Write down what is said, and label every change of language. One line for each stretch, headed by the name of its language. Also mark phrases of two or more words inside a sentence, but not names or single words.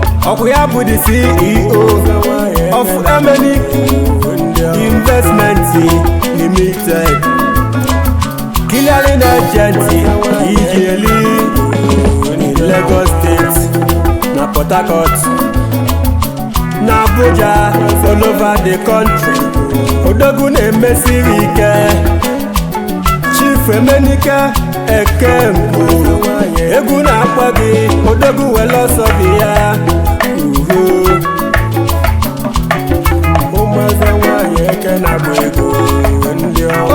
Igbo: Ọkwa ya bụ
English: the C E O of Emenike Investment Limited, clearing agent, Ijeli, Lagos State, na Port Harcourt, na Abuja, all over the country.
Igbo: Odogwu na-emesiri ike. Chief Emenike Ekengwu, egwu na-akpọ gị, Odogwu were ọsọ dị ya. Uhu. Ụmụeze nwanyị eke na-agba ego, ndị ọma.